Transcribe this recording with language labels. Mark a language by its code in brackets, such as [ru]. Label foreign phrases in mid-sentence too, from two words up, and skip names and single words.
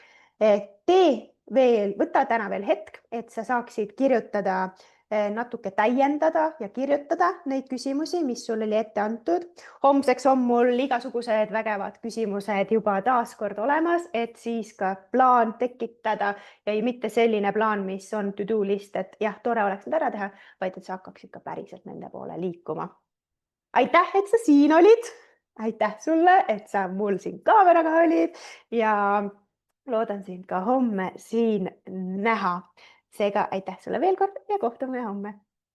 [et] Võta täna veel hetk, et sa saaksid kirjutada, natuke täiendada ja kirjutada neid küsimusi, mis sul oli ette antud. Homseks on mul igasugused vägevad küsimused juba taaskord olemas, et siis ka plaan tekitada ja mitte selline plaan, mis on [en] to-do list, [et] et jah, tore oleks need ära teha, vaid et sa hakkaksid ka päriselt nende poole liikuma. Aitäh, et sa siin olid. Aitäh sulle, et sa mul siin kaameraga olid ja loodan sind ka homme siin näha. Seega aitäh sulle veel kord ja kohtume homme.